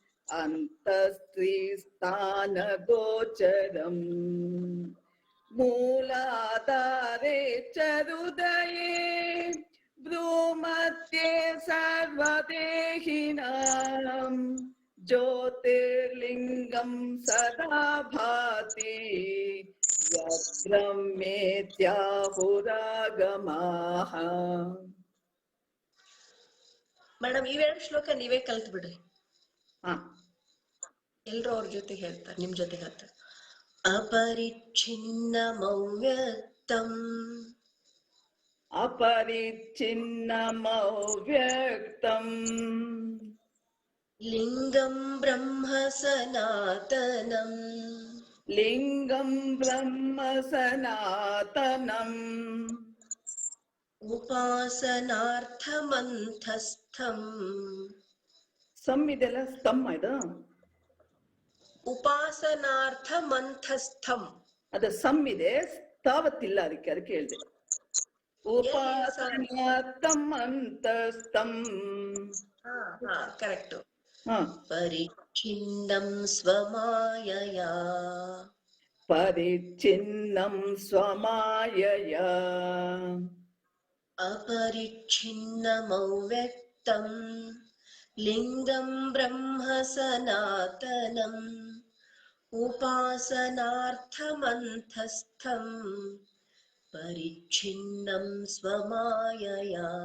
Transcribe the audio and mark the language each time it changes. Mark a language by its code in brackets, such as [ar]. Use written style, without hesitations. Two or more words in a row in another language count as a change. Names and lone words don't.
[sa] अन्तस्त्रिस्थानगोचरम् मूलाधारे च हृदये भ्रूमध्ये सर्वदेहिनां ज्योतिर्लिङ्गं सदा भाति यद्ब्रह्मेत्याहुरागमाः [kn] ಮೇಡಮ್ ಇವೆರಡು ಶ್ಲೋಕ ನೀವೇ ಕಲ್ತ್ ಬಿಡ್ರಿ ಹಾ ಎಲ್ರು ಅವ್ರ ಜೊತೆ ಹೇಳ್ತಾರೆ ನಿಮ್ ಜೊತೆ ಹೇಳ್ತಾರೆ अपरिच्छिन्नमव्यक्तम् [sa] अपरिच्छिन्नमव्यक्तम् लिङ्गं ब्रह्म सनातनम् लिङ्गं ब्रह्म सनातनम् उपासनार्थमन्तस्थम् [kn] ಇದೆಲ್ಲ ಸ್ತಮ್ಮ ಇದು [sa] उपासनार्थमन्तस्थम् [kn] ಅದು ಸಮ್ ಇದೆ ತಾವತ್ತಿಲ್ಲ ಅದಕ್ಕೆ ಹೇಳಿದೆ [sa] ಉಪಾಸನಾರ್ಥಂ ಅಂತಸ್ಥಂ [kn] ಕರೆಕ್ಟ್ ಹಾ [sa] परिच्छिन्नं स्वमायया ಪರಿಚ್ಛಿನ್ನಂ ಸ್ವಮಾಯಯಾ अपरिच्छिन्नमव्यक्तम् लिङ्गं ब्रह्म सनातनम् उपासनार्थमन्तस्थम् परिच्छिन्नं स्वमायया